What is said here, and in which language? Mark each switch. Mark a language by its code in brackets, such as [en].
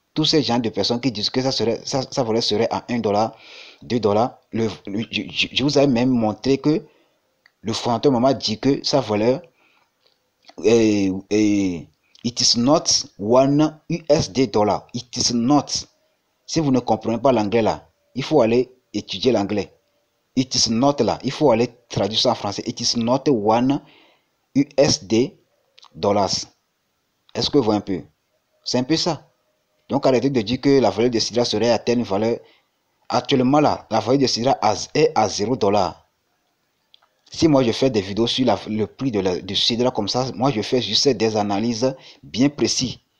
[fr] Tous ces gens de personnes qui disent que sa valeur serait à $1, $2, je vous ai même montré que le fondateur m'a dit que sa valeur [en] it is not one USD dollar. It is not. [fr] Si vous ne comprenez pas l'anglais là, il faut aller étudier l'anglais. [en] It is not [fr] là, il faut aller traduire ça en français. [en] It is not one USD dollars. [fr] Est-ce que vous voyez un peu? C'est un peu ça. Donc arrêtez de dire que la valeur de Sidra serait à telle valeur. Actuellement là, la valeur de Sidra est à $0. Si moi je fais des vidéos sur le prix de Sidra comme ça, moi je fais juste des analyses bien précises.